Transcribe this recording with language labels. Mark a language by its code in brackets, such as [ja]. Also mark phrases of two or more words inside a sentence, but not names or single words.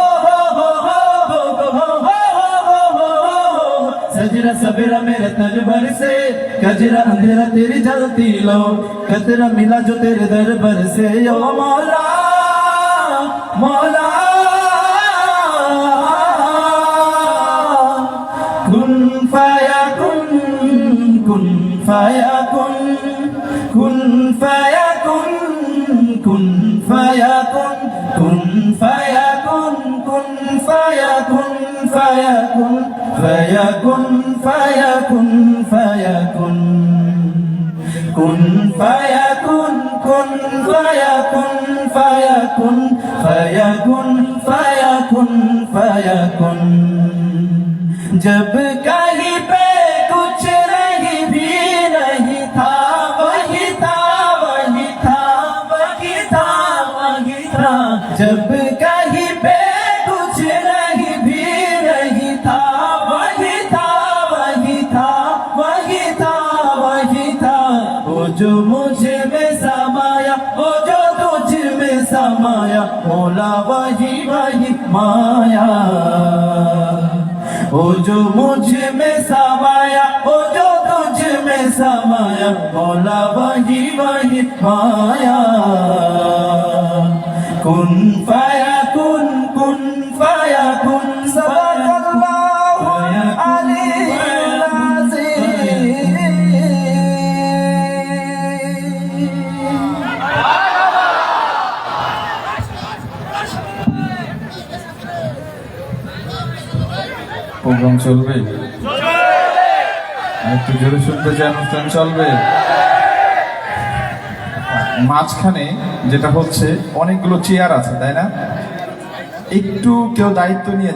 [hi] सजरा सबेरा मेरे तन भर से गजरा अंधेरा तेरी जलती लो कतरा मिला जो तेरे दरबार से ओ मौला मौला [ar] كن فيكون كن فيكون كن فيكون كن فيكون كن فيكون كن فيكون فيكون فيكون فيكون فيكون كن فيكون كن فيكون فيكون فيكون فيكون فيكون [hi] जब कहीं पे कुछ नहीं भी नहीं था वही था वही था वही था वही था जब कहीं पे कुछ नहीं भी नहीं था वही था वही था वही था वही था वो जो मुझ में समाया वो जो तुझ में समाया मौला वही वही माया वो जो मुझ में समाया वो जो तुझ में समाया मौला वही वही माया [ar] كن فيكون صدق الله العلي العظيم [bn] প্রোগ্রাম চলবে একটু জোরে শুনতে চাই অনুষ্ঠান চলবে মাঝখানে যেটা হচ্ছে অনেকগুলো চেয়ার আছে তাই না একটু কেউ দায়িত্ব নিয়ে